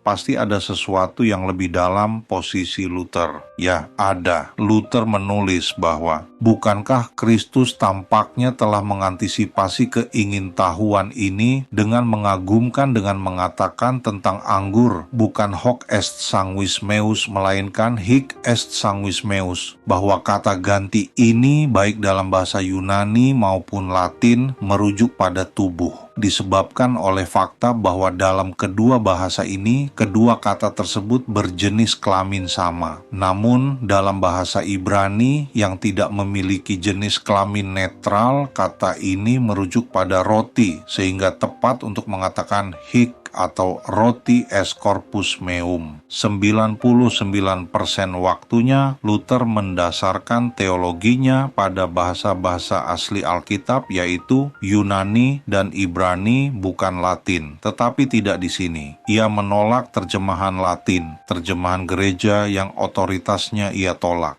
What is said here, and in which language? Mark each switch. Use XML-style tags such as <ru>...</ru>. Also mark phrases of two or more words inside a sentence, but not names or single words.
<id>Pasti ada sesuatu yang lebih dalam posisi Luther. Ya, ada. Luther menulis bahwa, bukankah Kristus tampaknya telah mengantisipasi keingintahuan ini dengan mengagumkan dengan mengatakan tentang anggur, bukan</id> <la>hoc est sanguis meus,</la> <id>melainkan</id> <la>hic est sanguis meus,</la> <id>bahwa kata ganti ini baik dalam bahasa Yunani maupun Latin merujuk pada tubuh, disebabkan oleh fakta bahwa dalam kedua bahasa ini, kedua kata tersebut berjenis kelamin sama. Namun, dalam bahasa Ibrani yang tidak memiliki jenis kelamin netral, kata ini merujuk pada roti, sehingga tepat untuk mengatakan hic atau roti</id> <la>es corpus meum.</la> <id>99% waktunya Luther mendasarkan teologinya pada bahasa-bahasa asli Alkitab, yaitu Yunani dan Ibrani, bukan Latin. Tetapi tidak di sini. Ia menolak terjemahan Latin, terjemahan gereja yang otoritasnya ia tolak.</id>